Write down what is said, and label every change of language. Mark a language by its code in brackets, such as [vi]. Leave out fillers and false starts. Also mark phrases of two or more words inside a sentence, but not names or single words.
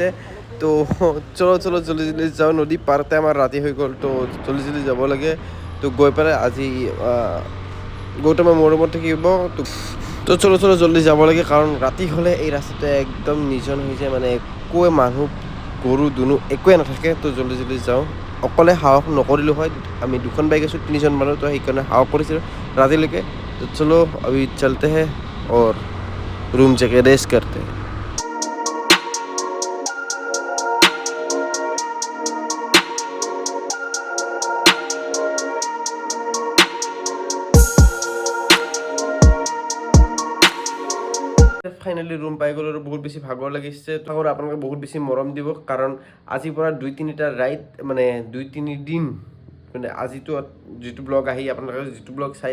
[as] তো [hi] चलो जल्दी [as] যাওঁ নদী পাৰতে আমাৰ ৰাতি হৈ গ'ল তো জল্দি যাব লাগে তো গৈ পেলাই আজি গৌতমৰ মোৰ ৰুমত থাকিব তো [hi] चलो जल्दी [as] যাব লাগে কাৰণ ৰাতি হ'লে এই ৰাস্তাটো একদম নিৰ্জন হৈ যায় মানে একোৱে মানুহ গৰু দুনু একোৱে নাথাকে তো জল্দি যাওঁ অকলে সাহস নকৰিলোঁ হয় আমি দুখন বাইক আছোঁ 3জন মানুহ তো সেইকাৰণে সাহস কৰিছিলোঁ ৰাতিলৈকে তো চলো [hi] अभी चलते हैं और रूम जाके रेस्ट करते हैं [as] ফাইনেলি ৰুম পাই গ'লোঁ আৰু বহুত বেছি ভাগৰ লাগিছে তো আপোনালোকে বহুত বেছি মৰম দিব কাৰণ আজিৰ পৰা 2-3টা ৰাইড মানে 2-3 দিন মানে আজিতো যিটো ব্লগ আহি আপোনালোকে যিটো ব্লগ চাই